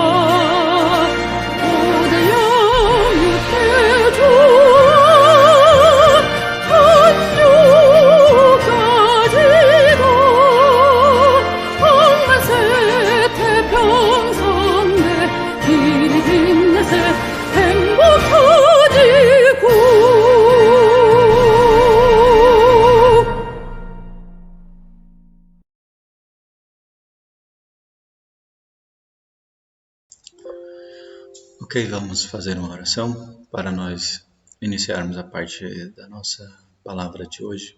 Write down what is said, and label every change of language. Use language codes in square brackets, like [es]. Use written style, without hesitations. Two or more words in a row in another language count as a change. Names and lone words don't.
[ko] 고대양 육대주와 천주까지도 정말 세태평성대 길이 빛내세 행복 터지고 [pt] Ok, vamos fazer uma oração para nós iniciarmos a parte da nossa palavra de hoje.